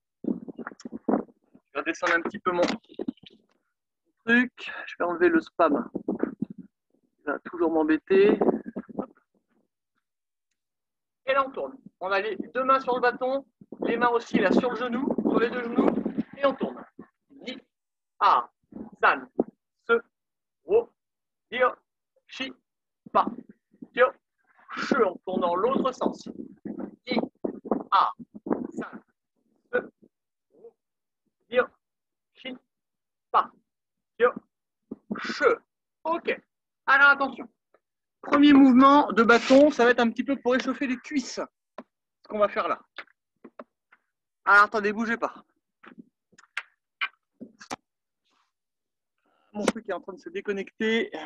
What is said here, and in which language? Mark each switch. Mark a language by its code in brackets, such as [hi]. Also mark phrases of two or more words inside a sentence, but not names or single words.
[fr] Je vais descendre un petit peu mon truc. Je vais enlever le spam. Il va toujours m'embêter. Et là, on tourne. On a les deux mains sur le bâton, les mains aussi là sur le genou, sur les deux genoux, et on tourne. [zh] 一、二、三、四、五、六、七、八、九、十. [fr] On tourne dans l'autre sens. [zh] 一、二、三、四、五、六、七、八、九、十. [fr] Ok. Alors attention. Premier mouvement de bâton, ça va être un petit peu pour échauffer les cuisses. Ce qu'on va faire là. Alors attendez, bougez pas. Mon truc est en train de se déconnecter.